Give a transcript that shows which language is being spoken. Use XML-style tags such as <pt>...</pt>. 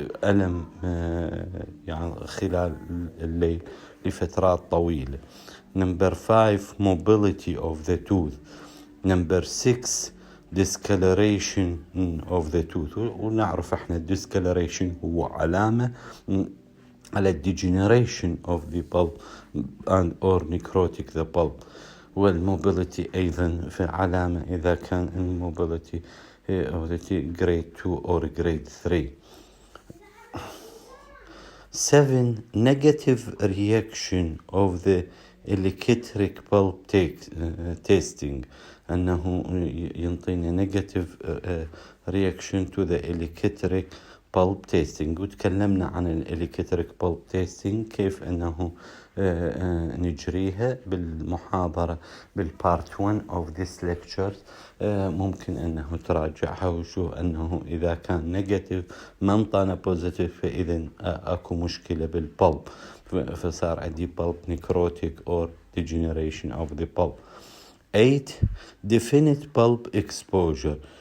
<ar>ألم يعني خلال الليل لفترات طويلة.</ar> <en>Number 5, mobility of the tooth. Number 6, discoloration of the tooth.</en> <ar>ونعرف احنا</ar> <en>discoloration</en> <ar>هو علامة على</ar> <en>degeneration of the pulp and or necrotic the pulp.</en> <ar>والmobility أيضا في علامة إذا كان</ar> <en>mobility of the teeth grade 2 or grade 3. 7, negative reaction of the electric pulp testing.</en> <ar>أنه ينطينا</ar> <en>negative reaction to the electric pulp testing.</en> <ar>وتكلمنا عن</ar> <en>electric pulp testing</en> <ar>كيف أنه نجريها بالمحاضرة بالpart</ar> <en>1 of this lecture.</en> <ar>ممكن أنه تراجعها وشو أنه إذا كان نيجاتيف ما انطانا بوزيتيف فإذا أكو مشكلة بالبلب فصار عندي</ar> <en>pulp necrotic or degeneration of the pulp. 8, definite pulp exposure.</en>